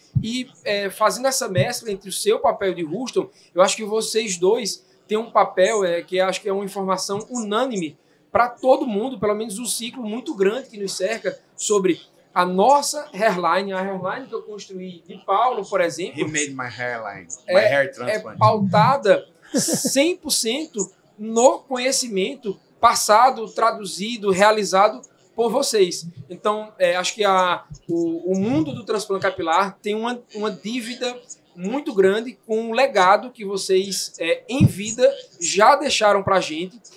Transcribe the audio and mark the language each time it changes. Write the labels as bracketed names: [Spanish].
[Portuguese] E fazendo essa mescla entre o seu papel de Houston, eu acho que vocês dois têm um papel que eu acho que é uma informação unânime para todo mundo, pelo menos um ciclo muito grande que nos cerca sobre a nossa hairline, a hairline que eu construí de Paulo, por exemplo. [English] He made my hairline, my hair transplant. [Portuguese] É pautada 100% no conhecimento passado, traduzido, realizado por vocês. Então, acho que o mundo do transplante capilar tem uma dívida muito grande com o legado que vocês, em vida, já deixaram para a gente.